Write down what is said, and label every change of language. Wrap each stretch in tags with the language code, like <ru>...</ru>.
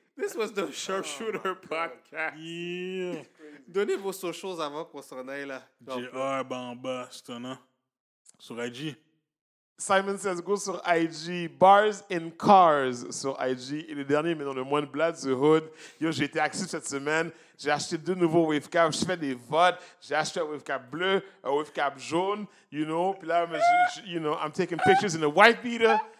<en>This was the Sharpshooter Podcast. Yeah.</en> <fr>Donnez vos socials avant qu'on s'en aille là. JR Bamba, c'est un an. Sur IG. Simon Says Go sur IG, Bars and Cars sur IG. Et le dernier, mais non le moins de blague, The Hood. Yo, j'ai été actif cette semaine. J'ai acheté 2 nouveaux wavecap. Je fais des votes. J'ai acheté un wavecap bleu, un wavecap jaune,</fr> <en>you know.</en> <fr>Puis là,</fr> <en>you know, I'm taking pictures in a white beater.</en>